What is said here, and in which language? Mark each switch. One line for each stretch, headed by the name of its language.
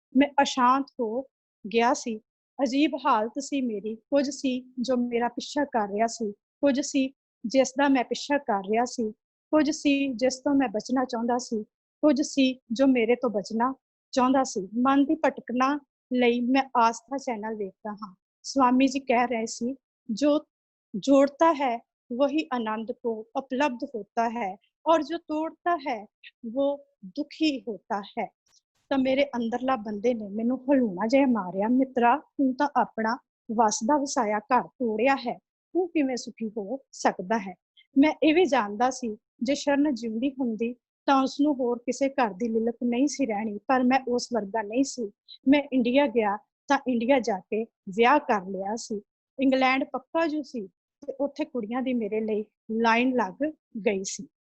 Punjabi: ਮੈਂ ਅਸ਼ਾਂਤ ਹੋ ਗਿਆ ਸੀ। ਅਜੀਬ ਹਾਲਤ ਸੀ ਮੇਰੀ। ਕੁਝ ਸੀ ਜੋ ਮੇਰਾ ਪਿੱਛਾ ਕਰ ਰਿਹਾ ਸੀ, ਕੁਝ ਸੀ ਜਿਸ ਦਾ ਮੈਂ ਪਿੱਛਾ ਕਰ ਰਿਹਾ ਸੀ, ਕੁਝ ਸੀ ਜਿਸ ਤੋਂ ਮੈਂ ਬਚਣਾ ਚਾਹੁੰਦਾ ਸੀ, ਕੁਝ ਸੀ ਜੋ ਮੇਰੇ ਤੋਂ ਬਚਣਾ ਚਾਹੁੰਦਾ ਸੀ। ਮਨ ਦੀ ਭਟਕਣਾ ਲਈ ਮੈਂ ਆਸਥਾ ਚੈਨਲ ਵੇਖਦਾ ਹਾਂ।
Hindi: स्वामी जी कह रहे थे, जो जोड़ता है वही आनंद को उपलब्ध होता है और जो तोड़ता है वो दुखी होता है।
Punjabi: तो मेरे अंदरला बंदे ने मैनू हलूना जिहा मारिया, मित्रा तू तो अपना वसदा वसाया घर तोड़िया है, तू किवें सुखी हो सकदा है। मैं ये भी जानदा सी जे शरण जिंदी हुंदी ਤਾਂ ਉਸਨੂੰ ਹੋਰ ਕਿਸੇ ਘਰ ਦੀ ਲਿਲਕ ਨਹੀਂ ਸੀ ਰਹਿਣੀ, ਪਰ ਮੈਂ ਉਸ ਵਰਗਾ ਨਹੀਂ ਸੀ। ਮੈਂ ਇੰਡੀਆ ਗਿਆ ਤਾਂ ਇੰਡੀਆ ਜਾ ਕੇ ਵਿਆਹ ਕਰ ਲਿਆ ਸੀ। ਇੰਗਲੈਂਡ ਪੱਕਾ ਜੋ ਸੀ ਤੇ ਉੱਥੇ ਕੁੜੀਆਂ ਦੀ ਮੇਰੇ ਲਈ ਲਾਈਨ ਲੱਗ ਗਈ ਸੀ।